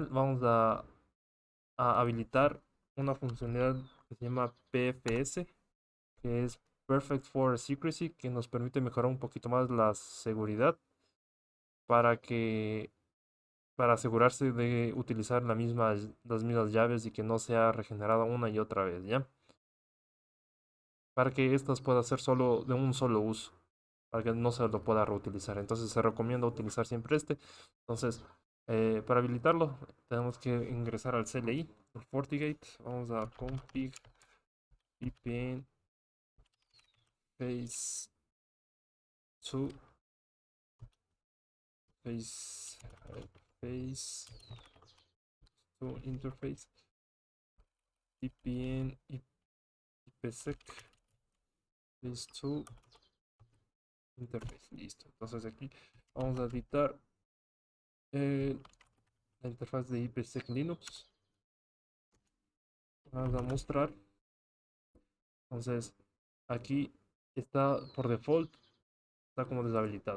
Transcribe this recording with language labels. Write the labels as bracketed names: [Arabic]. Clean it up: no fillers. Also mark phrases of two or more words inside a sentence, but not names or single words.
[Spanish] Vamos a habilitar una funcionalidad que se llama PFS, que es [English] Perfect for Secrecy, [Spanish] que nos permite mejorar un poquito más la seguridad para que para asegurarse de utilizar las mismas llaves y que no sea regenerada una y otra vez, ¿ya? Para que estas puedan ser solo de un solo uso, para que no se lo pueda reutilizar. Entonces se recomienda utilizar siempre este. Entonces, para habilitarlo, tenemos que ingresar al CLI, al FortiGate. Vamos a [English] config VPN phase 2 phase phase 2 interface VPN IPsec phase 2 interface. [Spanish] Listo. Entonces aquí vamos a editar eh, la interfaz de IPsec Linux. Vamos a mostrar. Entonces aquí está por default, está como deshabilitado.